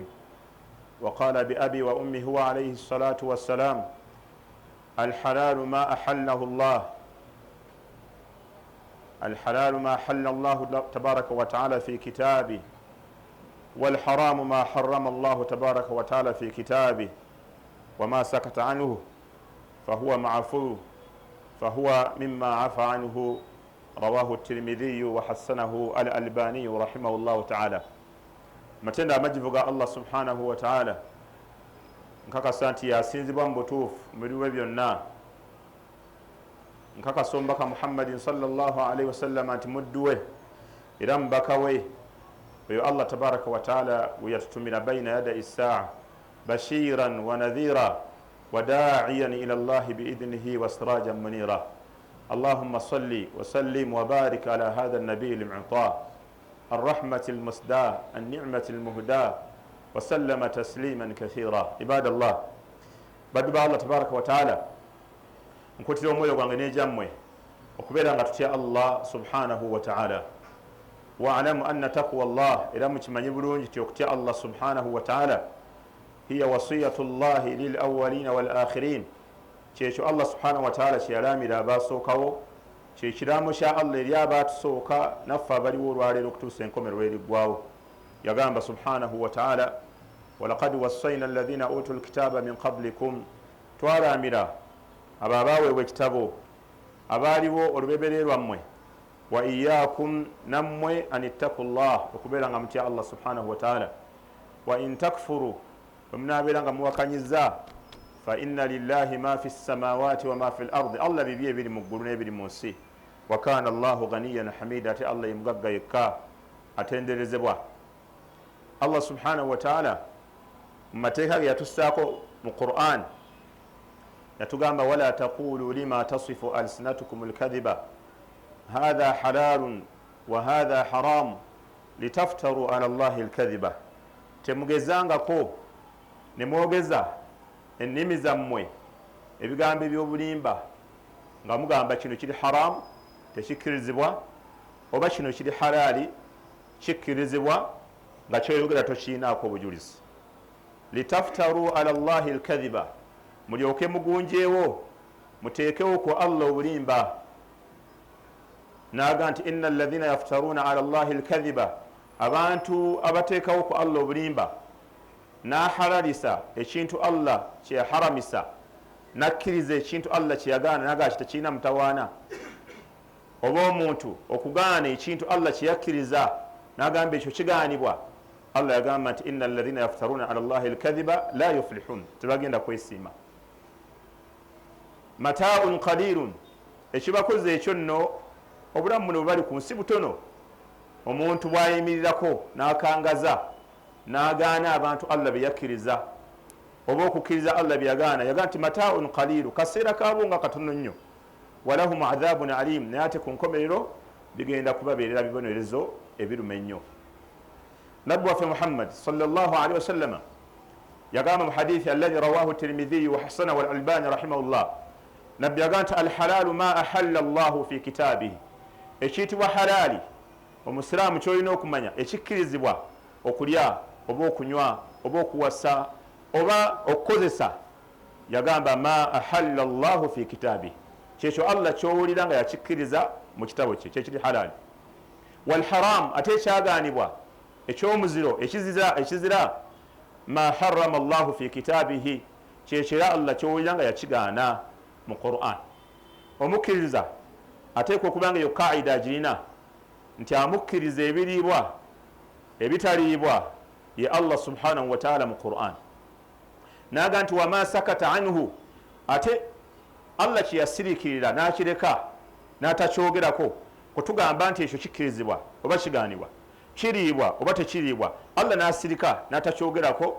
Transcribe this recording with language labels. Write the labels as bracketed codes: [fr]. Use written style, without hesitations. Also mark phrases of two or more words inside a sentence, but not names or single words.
[ar] وقال بأبي وأمي هو عليه الصلاة والسلام: الحلال ما أحله الله تبارك وتعالى في كتابه، والحرام ما حرم الله تبارك وتعالى في كتابه، وما سكت عنه فهو معفو، فهو مما عفى عنه. رواه الترمذي وحسنه الألباني رحمه الله تعالى. [lg] Matenda amajivuga Allah [ar] سبحانه وتعالى [lg] nkakasa nti yasinzibwa mu butuufu mu biwe byonna, nkakasa omubaka Muhammadin [ar] صلى الله عليه وسلم [lg] nti muddu we era mubaka we oyo Allah [ar] تبارك وتعالى [lg] we yatutumira [ar] بين يدي الساعة بشيرا ونذيرا وداعيا إلى الله بإذنه وسراجا منيرا. اللهم صل وسلم وبارك على هذا النبي المعطى الرحمة المسداة النعمة المهداة وسلم تسليما كثيرا. عباد الله، [lg] baddu Allah [ar] تبارك وتعالى, [lg] nkutira omwoyo gwange n'ejammwe okubeera nga tutya Allah [ar] سبحانه وتعالى. واعلموا أن تقوى الله, [lg] era mukimanyi bulungi ti okutya Allah [ar] سبحانه وتعالى هي وصية الله للأولين والآخرين, [lg] kyekyo Allah [ar] سبحانه وتعالى [lg] kyeyalamira abaasookawo, kyekiraamo kya Allah eri abaatusooka naffe abaliwo olwaleero okutuusa enkomerero eriggwawo. [ar] Yagamba سبحانه وتعالى: ولقد وصينا الذين أوتوا الكتاب من قبلكم, [lg] twalamira abo abaaweebwa ekitabo abaaliwo olubebere lwammwe, [ar] وإياكم, [lg] nammwe, [ar] أن اتقوا الله, [lg] okubeera nga mutya Allah [ar] سبحانه وتعالى. وإن تكفروا, [lg] bwe munaabeera nga muwakanyiza, [ar] فإن لله ما في السماوات وما في الأرض, [lg] Allah bibi ebiri mu ggulu n'ebiri mu nsi. [ar] وكان الله غنيا حميدا, [lg] ate Allah yemugagga yekka atenderezebwa. Allah [ar] سبحانه وتعالى [lg] mu mateeka ge yatussaako mu Qur'an yatugamba: [ar] ولا تقولوا لما تصف ألسنتكم الكذب هذا حلال وهذا حرام لتفتروا على الله الكذب. [lg] Temugezangako ne mwogeza ennimi zammwe ebigambo eby'obulimba nga mugamba kino kiri haramu tekikkirizibwa, oba kino kiri halaali kikkirizibwa, nga kyoyogera tokiinaako obujulizi. [ar] لتفتروا على الله الكذب, [lg] mulyoke mugunjeewo muteekewo ku Allah obulimba. Naga nti [ar] إن الذين يفترون على الله الكذب, [lg] abantu abateekawo ku Allah obulimba, nahalalisa ekintu Allah kyeyaharamisa, nakkiriza ekintu Allah kyeyagaana naga kitekiina mutawaana, oba omuntu okugaana ekintu Allah kyeyakkiriza nagamba ekyo kigaanibwa, Allah yagamba nti [ar] إن الذين يفترون على الله الكذب لا يفلحون, [lg] tebagenda kwesiima. [ar] متاع قليل, [lg] ekibakoze ekyo nno obulamu buno bwe bali ku nsi butono. Omuntu bwayimirirako n'akangaza n'agaana abantu Allah bye yakkiriza, oba okukkiriza Allah bye yagaana, yagamba nti [ar] متاع قليل, [lg] kaseera kaabo nga katono nnyo. [ar] ولهم عذاب أليم, [lg] naye ate ku nkomerero bigenda kubabeerera bibonerezo ebiruma ennyo. Nabbi waffe Muhammad [ar] صلى الله عليه وسلم [lg] yagamba mu hadithi [ar] الذي رواه الترمذي وحسنه الألباني رحمه الله, [lg] nabbi yagamba nti [ar] الحلال ما أحل الله في كتابه, [lg] ekiyitibwa halaali omusiraamu kyolina okumanya ekikkirizibwa okulya oba okunywa oba okuwasa oba okukozesa, yagamba [ar] ما أحل الله في كتابه, [lg] kyekyo Allah kyowulira nga yakikkiriza mu kitabo kye, kyekiri halaali. Wal haram, ate ekyagaanibwa ekyomuziro ekizira [ar] ما حرم الله في كتابه, [lg] kyekira Allah kyowulira nga yakigaana mu Quran. Omukkiriza ateekwa okuba nga yo kaida agirina nti amukkiriza ebiriibwa ebitaliibwa ye Allah [ar] سبحانه وتعالى [lg] mu Quran. Naga nti [ar] وما سكت عنه, [lg] ate Allah kyeyasirikirira n'akireka n'atakyogerako kutugamba nti ekyo kikkirizibwa oba kigaanibwa, kiriibwa oba tekiriibwa, Allah n'asirika n'atakyogerako.